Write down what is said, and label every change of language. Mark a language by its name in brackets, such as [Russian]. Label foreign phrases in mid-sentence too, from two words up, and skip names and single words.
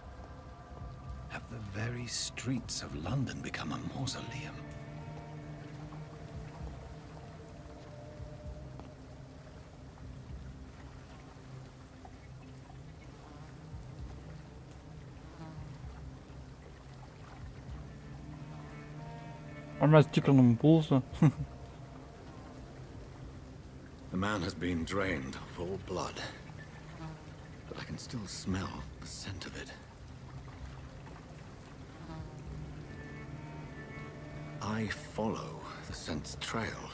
[English] Have the very streets of London become a mausoleum? [Lithuanian] Ar mes tikrinam pulsą? [English] The man has been drained of all blood, but I can still smell the scent of it. I follow the scent's trail.